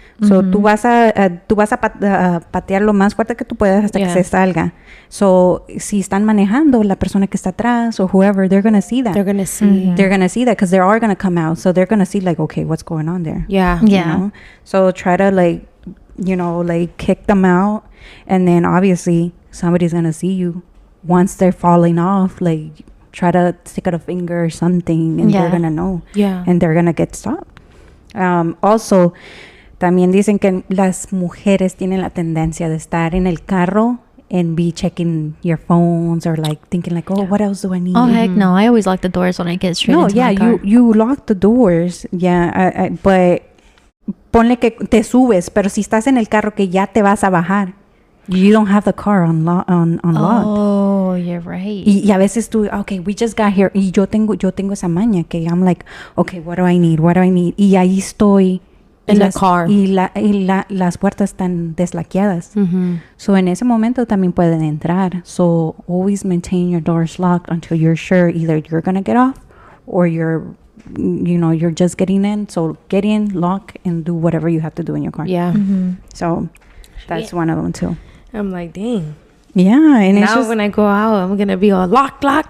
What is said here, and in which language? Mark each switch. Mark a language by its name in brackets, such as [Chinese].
[Spanish] So tú vas a patear lo más fuerte que tú puedas hasta que se salga. So si están manejando, la persona que está atrás [English] or whoever, they're gonna see that. They're gonna see that because they are gonna come out. So they're gonna see like, okay, what's going on there? Yeah. You know? So try to like, you know, like kick them out, and then obviously somebody's gonna see you once they're falling off. Like, try to stick out a finger or something, and they're gonna know. Yeah. And they're gonna get stopped. Also, [Spanish] también dicen que las mujeres tienen la tendencia de estar en el carro [English] and be checking your phones or like thinking like, oh, what else do I need? Oh, heck no. I always lock the doors when I get straight into my car. you lock the doors. Yeah, but [Spanish] ponle que te subes, pero si estás en el carro que ya te vas a bajar, [English] you don't have the car unlocked. Oh, you're right. [Spanish] Y a veces tú, [English] okay, we just got here. [Spanish] Y yo tengo esa maña que [English] I'm like, okay, what do I need? [Spanish] Y ahí estoy [English] in the car. [Spanish] Y las puertas están deslaqueadas. So en ese momento también pueden entrar. [English] So always maintain your doors locked until you're sure either you're going to get off or you're just getting in. So get in, lock, and do whatever you have to do in your car. Yeah. So that's one of them too. I'm like, dang. Yeah. And now when I go out, I'm going to be all locked.